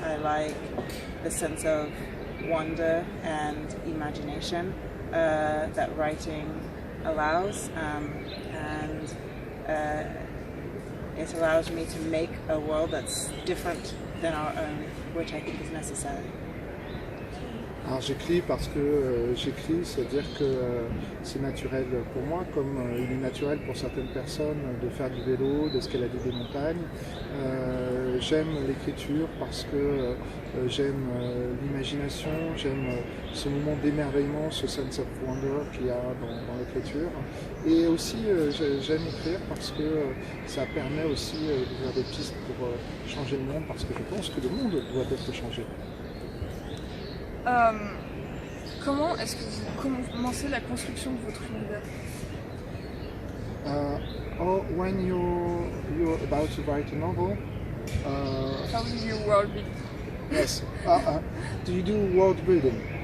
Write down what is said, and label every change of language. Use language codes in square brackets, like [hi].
[en] I like the sense of wonder and imagination that writing allows, and it allows me to make a world that's different than our own, which I think is necessary. [fr] Alors j'écris parce que j'écris, c'est-à-dire que c'est naturel pour moi, comme il est naturel pour certaines personnes de faire du vélo, d'escalader des montagnes. J'aime l'écriture parce que j'aime l'imagination, j'aime ce moment d'émerveillement, ce [en] sense of wonder [fr] qu'il y a dans l'écriture. Et aussi j'aime écrire parce que ça permet aussi d'ouvrir des pistes pour changer le monde, parce que je pense que le monde doit être changé. Comment est-ce que vous commencez la construction de votre univers? [en] When you're about to write a novel, How do you world build? yes. Do you do world building?